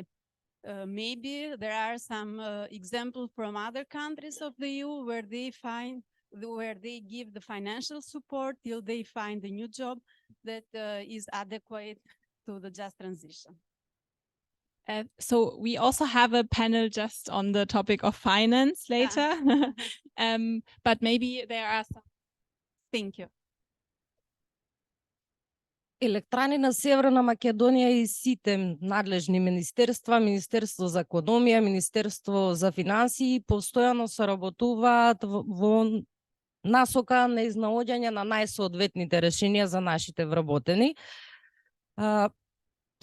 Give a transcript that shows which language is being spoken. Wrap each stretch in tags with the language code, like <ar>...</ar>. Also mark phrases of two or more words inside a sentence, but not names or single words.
<en>Maybe there are some examples from other countries of the EU where they give the financial support till they find a new job that is adequate to the just transition. So we also have a panel just on the topic of finance later, but maybe there are some. Thank you.</en> <mk>Електрани на Северна Македонија и сите надлежни министерства, Министерство за економија, Министерство за финансии, постојано соработуваат во насока на изнаоѓање на најсоодветните решенија за нашите вработени.</mk>